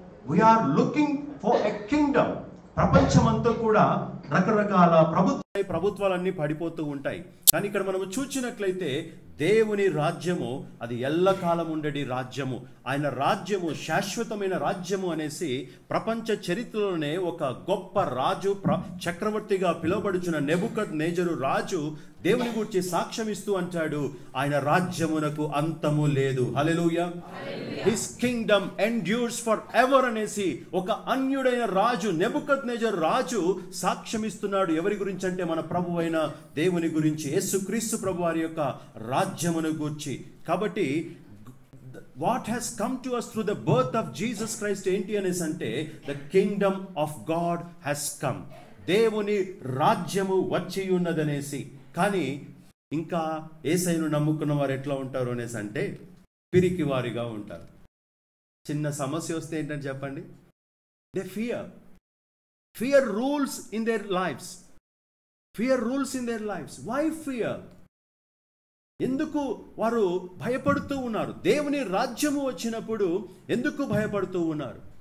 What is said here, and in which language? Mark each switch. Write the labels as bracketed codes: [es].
[en] we are looking for a kingdom. [te] ప్రపంచమంతా కూడా రకరకాల ప్రభుత్వాలన్నీ పడిపోతూ ఉంటాయి. కానీ ఇక్కడ మనము చూచినట్లయితే దేవుని రాజ్యము అది ఎల్లకాలం ఉండేది రాజ్యము. ఆయన రాజ్యము శాశ్వతమైన రాజ్యము అనేసి ప్రపంచ చరిత్రలోనే ఒక గొప్ప రాజు, చక్రవర్తిగా పిలువబడుచున్న నెబుకద్నెజరు రాజు దేవుని గురించి సాక్ష్యం ఇస్తూ అంటాడు, ఆయన రాజ్యమునకు అంతము లేదు. హల్లెలూయా, [en] his kingdom endures for ever [te] అనేసి ఒక అన్యుడైన రాజు, నెబుకద్నెజరు రాజు సాక్ష్యం ఇస్తున్నాడు. ఎవరి గురించి అంటే మన ప్రభు అయిన దేవుని గురించి, యేసుక్రీస్తు ప్రభు వారి యొక్క రాజ్యమును గురించి. కాబట్టి [en] what has come to us through the birth of Jesus Christ [te] ఏంటి అనేసి అంటే [en] the kingdom of God has come. [te] దేవుని రాజ్యము వచ్చి ఉన్నదనేసి. కానీ ఇంకా యేసయ్యను నమ్ముకున్న వారు ఎట్లా ఉంటారు అనేసి అంటే పిరికి వారిగా ఉంటారు. చిన్న సమస్య వస్తే ఏంటంటే చెప్పండి, [en] they fear rules in their lives. Fear rules in their lives. Why fear? [te] ఎందుకు వారు భయపడుతూ ఉన్నారు? దేవుని రాజ్యము వచ్చినప్పుడు ఎందుకు భయపడుతూ ఉన్నారు?